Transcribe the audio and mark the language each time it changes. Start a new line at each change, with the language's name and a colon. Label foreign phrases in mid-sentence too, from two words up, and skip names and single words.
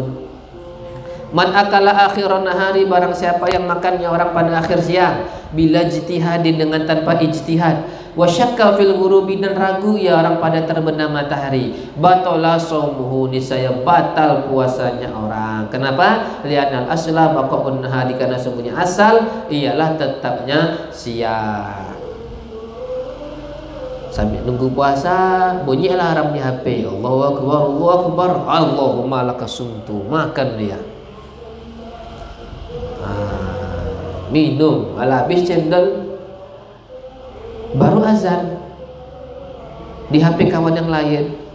Arabic: من أكل آخر النهار,
Indonesian: barang siapa yang makannya orang pada akhir siang,
Arabic: بلا اجتهاد,
Indonesian: dengan tanpa ijtihad.
Arabic: وشك في الغروب,
Indonesian: dan ragu ya orang pada terbenam matahari.
Arabic: بطل صومه,
Indonesian: niscaya batal puasanya orang. Kenapa?
Arabic: لأن الأصل بقاء النهار,
Indonesian: karena sungguhnya asal ialah tetapnya siang. Sambil nunggu puasa bunyi alarm di HP,
Arabic: الله أكبر الله أكبر اللهم لك صمت,
Indonesian: makan dia. Minum, habis cendol, baru azan di HP kawan yang lain.